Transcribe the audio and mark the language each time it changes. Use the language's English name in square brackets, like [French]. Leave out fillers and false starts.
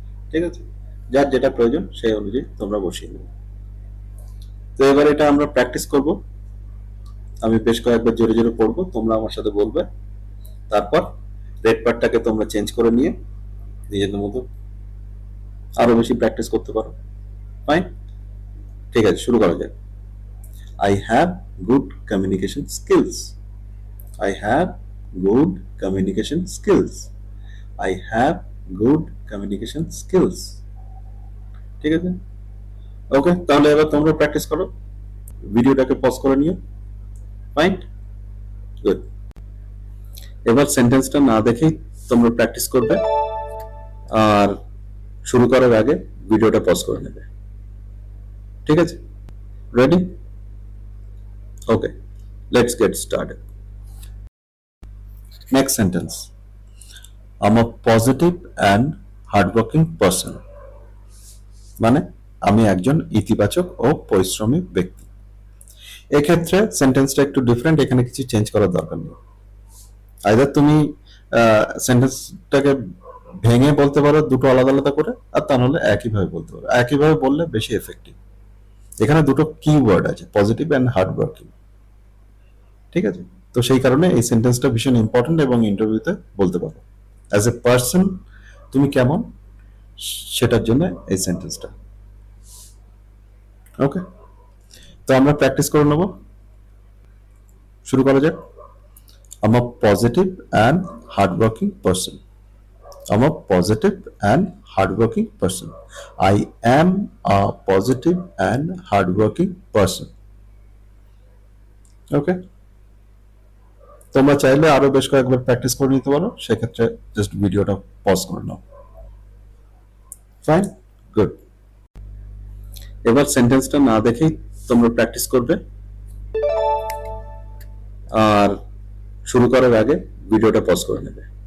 [Bangla] ঠিক আছে, যার যেটা প্রয়োজন সেই অনুযায়ী তোমরা বসিয়ে নেবে। তো এবার এটা আমরা প্র্যাকটিস করব। আমি বেশ কয়েকবার জোরে জোরে পড়বো, তোমরা আমার সাথে বলবে। তারপর রেড পার্টটাকে তোমরা চেঞ্জ করে নিয়ে নিজেদের মতো আরো বেশি প্র্যাকটিস করতে পারো। ফাইন, ঠিক আছে, শুরু করা যাক। [English] I have good communication skills. I have good communication skills. I have good communication skills. [Bangla] ঠিক আছে, ওকে, তাহলে এবার তোমরা প্র্যাকটিস করো, ভিডিওটাকে পজ করে নিও। Fine, good. এবার সেন্টেন্সটা না দেখেই তোমরা প্র্যাকটিস করবে, আর শুরু করার আগে ভিডিওটা পজ করে নেবে। ঠিক আছে, [English] Ready? Okay, let's get started. Next sentence. I'm a positive and hardworking person. [Bangla] মানে আমি একজন ইতিবাচক ও পরিশ্রমী ব্যক্তি। এক্ষেত্রে সেন্টেন্সটা একটু ডিফারেন্ট, এখানে কিছু চেঞ্জ করার দরকার নেই। আইদার তুমি সেন্টেন্সটাকে ভেঙে বলতে পারো দুটো আলাদা আলাদা করে, আর তা নাহলে একইভাবে বলতে পারো। একইভাবে বললে বেশি এফেক্টিভ। এখানে দুটো কি ওয়ার্ড আছে, [English] Positive and hardworking. [Bangla] ঠিক আছে, তো সেই কারণে এই সেন্টেন্সটা ভীষণ ইম্পর্টেন্ট এবং ইন্টারভিউতে বলতে পারো। [English] as a person [Bangla] তুমি কেমন, সেটার জন্য এই সেন্টেন্সটা। ওকে, তো আমরা প্র্যাকটিস করে নেব, শুরু করা যাক। [English] I'm a positive and hardworking person. I'm a positive and hardworking person. I am a positive and hardworking person. [Bangla] ওকে, তোমরা চাইলে আরো বেশ কয়েকবার প্র্যাকটিস করে নিতে পারো, সেক্ষেত্রে জাস্ট ভিডিওটা পজ করে নাও। Fine, good. এবার সেন্টেন্সটা না দেখেই তোমরা প্র্যাকটিস করবে, আর শুরু করার আগে ভিডিওটা পজ করে নেবে।